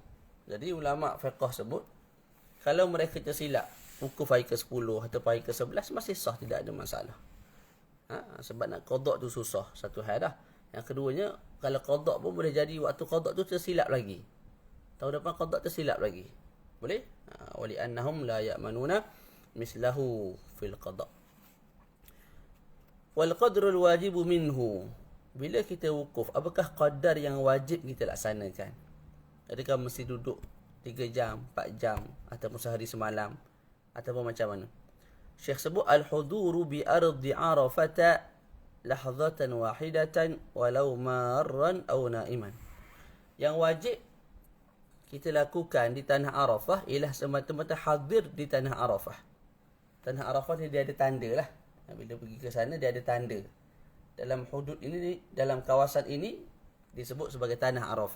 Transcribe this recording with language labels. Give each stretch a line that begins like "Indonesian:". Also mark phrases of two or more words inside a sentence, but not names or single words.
Malay: Jadi ulama fiqh sebut, kalau mereka tersilap wukuf hari ke-10 atau hari ke-11 masih sah, tidak ada masalah. Sebab nak qada' tu susah, satu hal dah. Yang keduanya, kalau qada' pun boleh jadi waktu qada' tu tersilap lagi. Tahun depan qada' tersilap lagi. Boleh?
Arabic: ولأنهم لا يأمنون مثله في القضاء'. والقدر الواجب منه.
Malay: Bila kita wukuf, apakah qadar yang wajib kita laksanakan? Adakah mesti duduk 3 jam, 4 jam, ataupun sehari semalam, ataupun macam mana? Syekh sebut
Arabic: الحضور بأرض عرفة لحظة واحدة ولو مارا أو نائما.
Malay: Yang wajib kita lakukan di tanah Arafah ialah semata-mata hadir di tanah Arafah. Tanah Arafah ni dia ada tanda lah. Bila pergi ke sana dia ada tanda. Dalam hudud ini, dalam kawasan ini disebut sebagai tanah Arafah.